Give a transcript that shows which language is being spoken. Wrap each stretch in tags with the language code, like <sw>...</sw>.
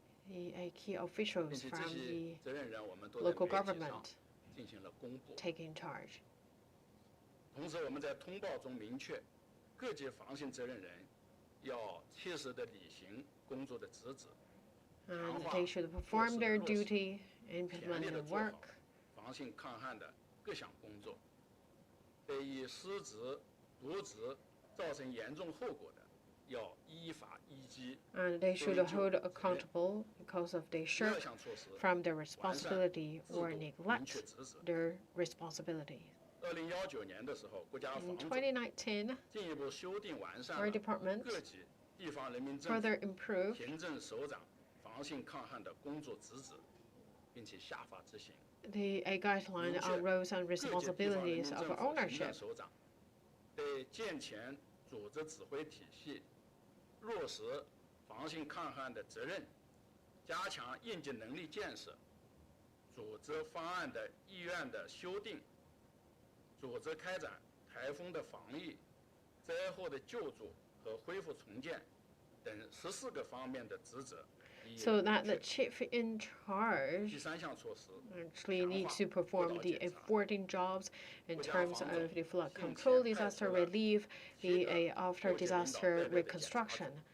<en>The key officials from the local government taking charge.</en> <zh>同时，我们在通报中明确，各级防汛责任人要切实地履行工作的职责。</zh> <en>And they should perform their duty, implement their work.</en> <zh>防汛抗旱的各项工作，对于失职、渎职造成严重后果的，要依法依纪。</zh> <en>And they should hold accountable because of they shirk from their responsibility or neglect their responsibility.</en> <zh>2019年的时候，国家防治进一步修订完善了各级地方人民政府、行政首长 防汛抗旱的工作职责，并且下发执行。</zh> <en>The guideline on roles and responsibilities of ownership.</en> <zh>首长对健全组织指挥体系，落实防汛抗旱的责任，加强应急能力建设，组织方案的意愿的修订，组织开展台风的防御、灾后的救助和恢复重建等14个方面的职责。</zh> <en>So that the chief in charge actually needs to perform the 14 jobs in terms of the flood control, disaster relief, the after disaster reconstruction.</en>